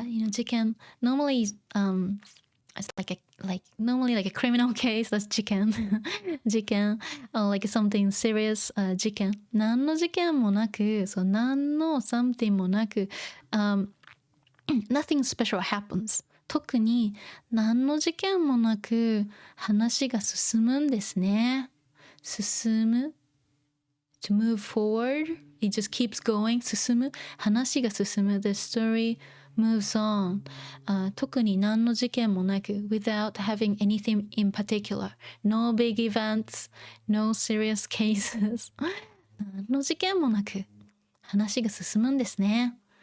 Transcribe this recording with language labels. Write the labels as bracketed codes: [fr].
[en] 事件 normally it's normally like a criminal case. That's 事件事件 or like something serious 事件 [ja] 何の事件もなくそう何の [en] something もなく、nothing special happens. [ja] 特に何の事件もなく話が進むんですね。 [en] 進む to move forward. It just keeps going. [ja] 進む話が進む [en] The story moves on. [ja] 特に何の事件もなく [en] without having anything in particular. No big events. No serious cases. [ja] 何の事件もなく話が進むんですね。